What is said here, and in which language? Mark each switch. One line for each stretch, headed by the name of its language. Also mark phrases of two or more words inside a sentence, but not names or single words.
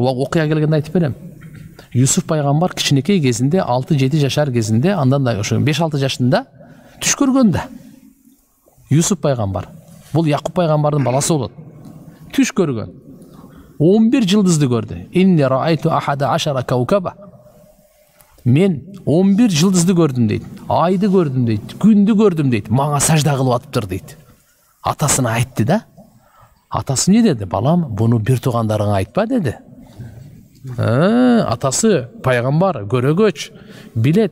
Kyrgyz: Окуя келгенде айтып берем. Юсуф пайгамбар кичинекей кезинде 6-7 жашар кезинде, андан да ошо 5-6 жашында түш көргөндө. Юсуф пайгамбар. Бул Якуб пайгамбардын баласы болот. Түш көргөн. 11 жылдызды көрдү.
Arabic: إني رأيت أحد عشر كوكبا.
Kyrgyz: Мен 11 жылдызды көрдүм дейт. Айды көрдүм дейт. Күндү көрдүм дейт. Мага сажда кылып атыптыр дейт. Атасына айтты да. Атасы не деди? Балам, буну бир туугандарыңа айтпа деди. Атасы пайгамбар, көрөгөч, билет.